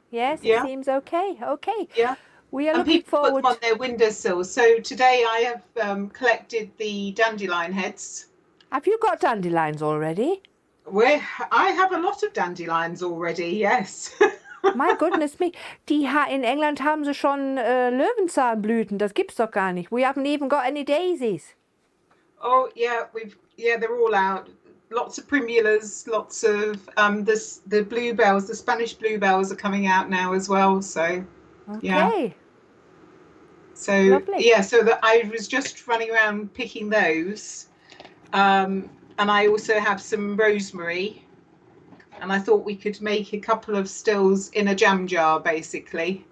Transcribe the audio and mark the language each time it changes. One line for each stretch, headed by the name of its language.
English: Yes, it seems okay. Yeah. We are and looking people forward. Put them on their windowsills. So today I have collected the dandelion heads. Have you got dandelions already? I have a lot of dandelions already, yes. My goodness me.
German: In England haben sie schon Löwenzahnblüten. Das gibt's doch gar nicht.
English: We haven't even got any daisies. Oh yeah, they're all out. Lots of primulas, lots of the bluebells, the Spanish bluebells are coming out now as well. So okay. So lovely. so that I was just running around picking those, and I also have some rosemary, and I thought we could make a couple of stills in a jam jar, basically.